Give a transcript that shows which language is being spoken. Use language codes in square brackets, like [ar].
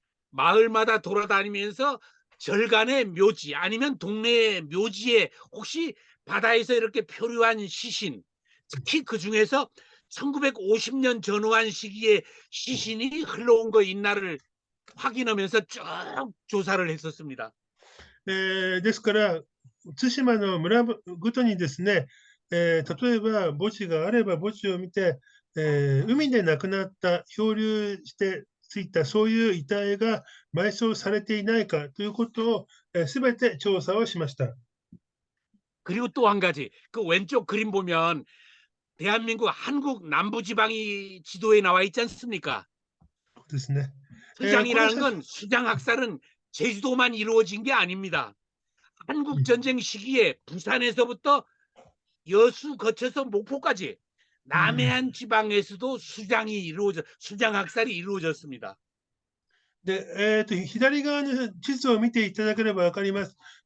[ko] 마을마다 돌아다니면서 절간의 묘지 아니면 동네의 묘지에 혹시 바다에서 이렇게 표류한 시신, 특히 그 중에서 1950년 전후한 시기에 시신이 흘러온 거 있나를 확인하면서 쭉 조사를 했었습니다. [ja] ですから、対馬の村ごとにですね、例えば墓地があれば墓地を見て、海で亡くなった漂流してついたそういう遺体が埋葬されていないかということをすべて調査をしました。 [ko] 그리고 또 한 가지, 그 왼쪽 그림 보면 대한민국 한국 남부지방이 지도에 나와 있지 않습니까? [ja] ですね。 [ko] 수장이라는 건 수장 학살은 제주도만 이루어진 게 아닙니다. 한국 전쟁 시기에 부산에서부터 여수 거쳐서 목포까지 남해안 지방에서도 수장 학살이 이루어졌습니다. [ja] で、左側の地図を見ていただければ分かります。